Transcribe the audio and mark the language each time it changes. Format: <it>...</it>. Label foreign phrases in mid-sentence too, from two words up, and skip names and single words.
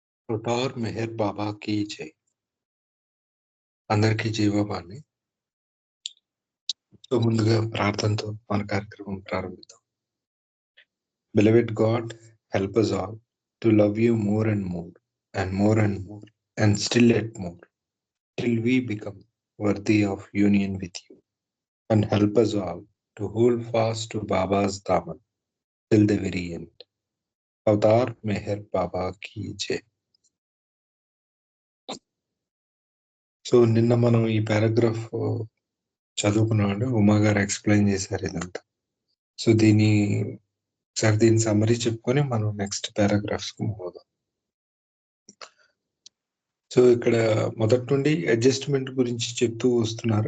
<te>అవతార్ మెహర్ బాబా</te> <hi>की जय</hi> <te>అందరికీ జీవవాణి. సో ముందుగా ప్రార్థనతో మన కార్యక్రమం ప్రారంభిద్దాం.</te> <en>Beloved God, help us all to love you more and more and more and more and still yet more till we become worthy of union with you, and help us all to hold fast to Baba's daman till the very end.</en> <hi>అవతార్ మెహర్ బాబా की जय.</hi> <te>సో నిన్న మనం ఈ పారాగ్రాఫ్ చదువుకున్నామండి. ఉమా గారు ఎక్స్ప్లెయిన్ చేశారు ఇదంతా. సో దీని సమ్మరీ చెప్పుకొని మనం</te> <en>next paragraphs</en> <te>కు మూవ్ అవుదాం. సో ఇక్కడ మొదటి నుండి అడ్జస్ట్మెంట్ గురించి చెప్తూ వస్తున్నారు.</te>